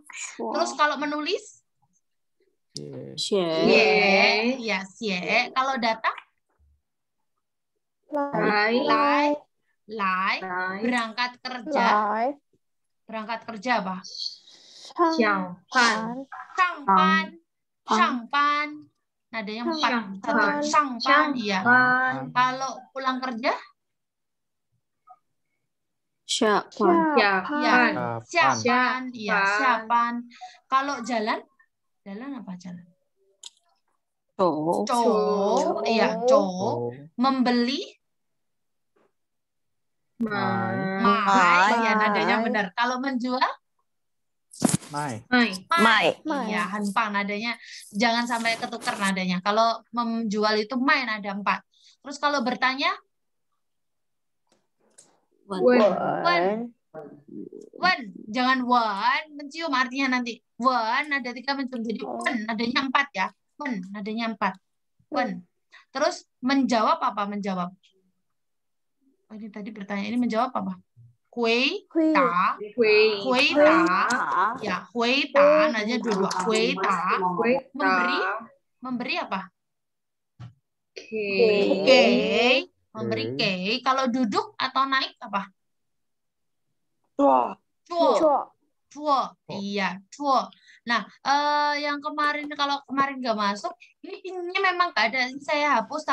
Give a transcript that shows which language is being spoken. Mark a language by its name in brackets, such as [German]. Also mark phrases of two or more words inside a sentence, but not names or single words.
[Indonesian] Terus kalau menulis, [Chinese] 写 [Indonesian] ya, xie. Kalau datang, [Chinese] 来 [Indonesian] lai. Berangkat kerja, [Chinese] 来 [Indonesian] berangkat kerja apa? [Chinese] 上班上班，上班. Nadanya 4. [Indonesian] Satu, shangpan, iya. Kalau pulang kerja, [Chinese] 下班下 [Indonesian] ya, [Chinese] 班 [Indonesian] siapan, iya, siapan. Kalau jalan apa jalan? [Chinese] 走 Cow, iya, cow. [Indonesian] Membeli, mai, ya nadanya benar. Kalau menjual, [Chinese] 卖 [Indonesian] mai. Iya, hanpang nadanya. Jangan sampai ketukar nadanya. Kalau menjual itu mai nada 4. Terus kalau bertanya, [Chinese] 问 wen wen. [Indonesian] Jangan wen, mencium artinya nanti. Wen nada 3 mencium. Jadi wen nadanya 4 ya. Wen nadanya 4. Wen. Terus menjawab apa? Menjawab. Oh, ini tadi bertanya, ini menjawab apa? [Chinese] 回答。回答. Ya, 回答. [Indonesian] Nadanya dua-dua. [Chinese] 回答. [Indonesian] Memberi apa? Kei. Memberi kei. Kalau duduk atau naik apa? [Chinese] Cuo. 错 Cuo. Iya, cuo. [Indonesian] Nah, yang kemarin, kalau kemarin nggak masuk, ini memang nggak ada, saya hapus.